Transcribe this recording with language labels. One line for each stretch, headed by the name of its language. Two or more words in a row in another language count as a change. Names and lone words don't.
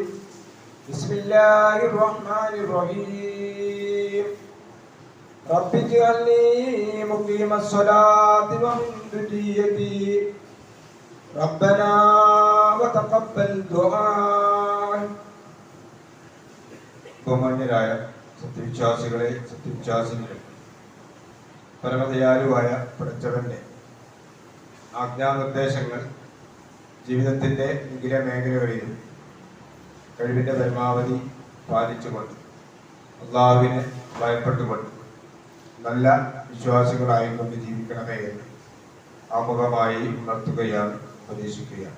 Arabic: بسم الله الرحمن الرحيم. رب اجعلني مقيم الصلاة ومن ذريتي ربنا وتقبل دعاء.
Malayalam: ബഹുമാന്യരായ സത്യവിശ്വാസികളെ, സത്യവിശ്വാസികളെ, പരമദയാലുവായ പടച്ചവന്റെ ആജ്ഞാനിർദ്ദേശങ്ങൾ ജീവിതത്തിൻ്റെ വിവിധ മേഖലകളിലും കഴിവിൻ്റെ പരമാവധി പാലിച്ചുകൊണ്ട് അള്ളാഹുവിനെ ഭയപ്പെട്ടുകൊണ്ട് നല്ല വിശ്വാസികളായിക്കൊണ്ട് ജീവിക്കണമേ എന്ന് ആമുഖമായി ഉണർത്തുകയാണ്, ഉപദേശിക്കുകയാണ്.